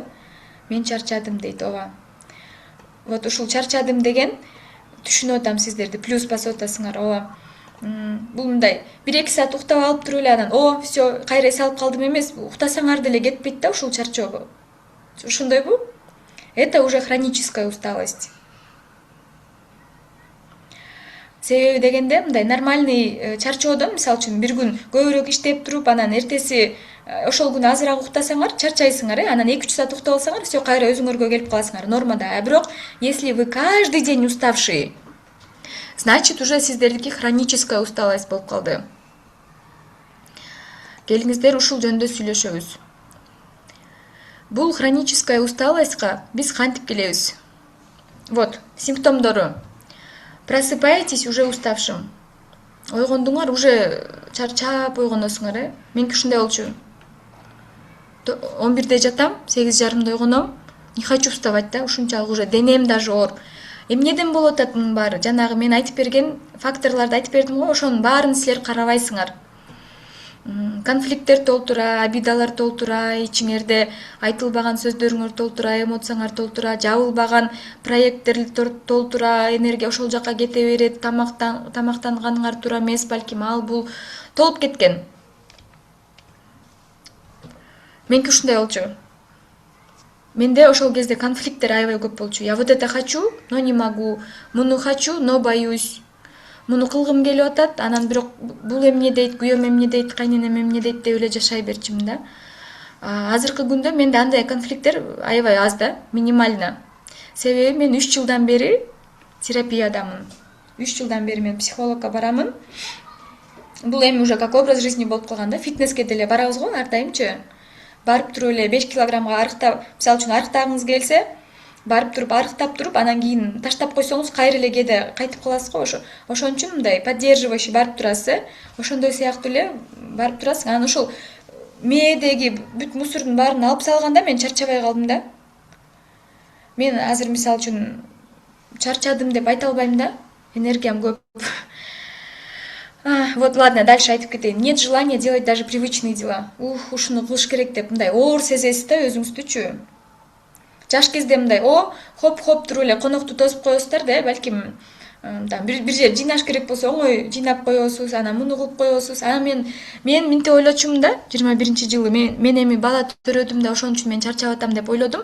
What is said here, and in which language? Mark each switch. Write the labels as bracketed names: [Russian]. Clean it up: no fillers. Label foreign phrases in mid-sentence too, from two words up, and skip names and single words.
[Kyrgyz] Мен чарчадым дейт, ооба. Вот ушул чарчадым деген түшүнүп атам сиздерди, плюс басып атасыңар, ооба. Бул мындай 1-2 саат уктап алып туруп эле анан все, кайра эс алып калдым эмес, уктасаңар деле кетпейт да ушул чарчоо. Ошондойбу? [Russian] Это уже хроническая усталость. [Kyrgyz] Себеби дегенде мындай нормальный чарчоодон, мисалы үчүн бир күн көбүрөөк иштеп туруп, анан эртеси ошол күнү азыраак уктасаңар, чарчайсыңар, анан 2-3 саат уктап алсаңар, все, кайра өзүңөргө келип каласыңар, нормада. А бирок, [Russian] если вы каждый день уставшие, значит уже сиздердики хроническая усталость [Kyrgyz] болуп калды. Келиңиздер ушул жөнүндө сүйлөшөбүз. Бул [Russian] хроническая усталостька [Kyrgyz] биз кантип келебиз? Вот, симптомдору. [Russian] Просыпаетесь уже уставшим. [Kyrgyz] Ойгондуңар уже чарчап ойгоносуңар, Меники ушундай болчу. 11-де жатам, 8:30 ойгоном. [Russian] Не хочу вставать [Kyrgyz] да, ушунчалык уже денем даже оор. Эмнеден болуп атат мунун баары? Жанагы мен айтып берген факторлорду айтып бердим го, ошонун баарын силер карабайсыңар. Конфликттер толтура, обидалар толтура, ичиңерде айтылбаган сөздөрүңөр толтура, эмоцияңар толтура, жабылбаган проекттер толтура, энергия ошол жака кете берет, тамактанганыңар туура эмес, балким ал бул толуп кеткен. Меники ушундай болчу. Менде ошол кезде конфликттер аябай көп болчу. [Russian] Я вот это хочу, но не могу. Муну хочу, но боюсь. [Kyrgyz] Муну кылгым келип атат, анан бирок бул эмне дейт, күйөөм эмне дейт, кайненем эмне дейт деп эле жашай берчимин да. Азыркы күндө менде андай конфликттер аябай аз да, минимально. Себеби мен 3 жылдан бери терапиядамын. 3 жылдан бери мен психологко барамын. Бул эми уже [Russian] как образ жизни [Kyrgyz] болуп калган да, фитнеске деле барабыз го ар дайымчы. Барып туруп эле 5 килограммга арыктап, мисалы үчүн арыктагыңыз келсе, барып туруп арыктап туруп, анан кийин таштап койсоңуз кайра эле кээде кайтып каласыз го. Ошон үчүн мындай поддерживающий барып турасыз, ошондой сыяктуу эле барып турасыз. Анан ушул мээдеги бүт мусордун баарын алып салганда мен чарчабай калдым да. Мен азыр мисалы үчүн чарчадым деп айта албайм да. Энергиям көп. [Russian] Вот ладно, дальше [Kyrgyz] айтып кетейин. [Russian] Нет желания делать даже привычные дела. [Kyrgyz] Ушуну кылыш керек деп мындай оор сезесиз да өзүңүздүчү. Жаш кезде мындай хоп туруп эле конокту тосуп коесуздар да, балким бир жер жыйнаш керек болсо оңой жыйнап коесуз, анан муну кылып коесуз. Анан мен мынтип ойлочумун да, 21-жылы мен эми бала төрөдүм да, ошон үчүн мен чарчап атам деп ойлодум.